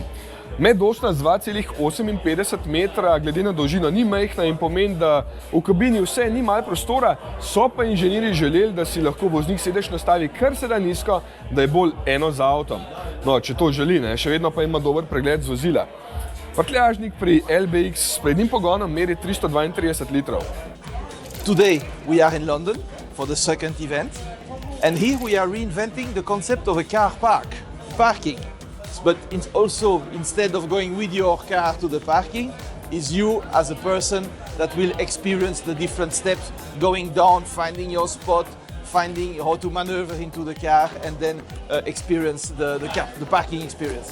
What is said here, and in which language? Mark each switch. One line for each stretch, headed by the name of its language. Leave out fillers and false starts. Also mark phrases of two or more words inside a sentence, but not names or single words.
Slovenian: Medošna z 2,58 metra, glede na dolžino ni majhna in pomeni, da v kabini vse ni malo prostora, so pa inženirji želeli, da si lahko voznik sedež nastavi kar se da nizko, da je bolj eno za avtom. No, če to želi, ne, še vedno pa ima dober pregled z vozila. Prtljažnik pri LBX s prednjim pogonom meri 332 litrov.
English: Today we are in London for the second event, and here we are reinventing the concept of a car parking. But it's also, instead of going with your car to the parking, is you as a person that will experience the different steps, going down, finding your spot, finding how to maneuver into the car, and then experience the parking experience.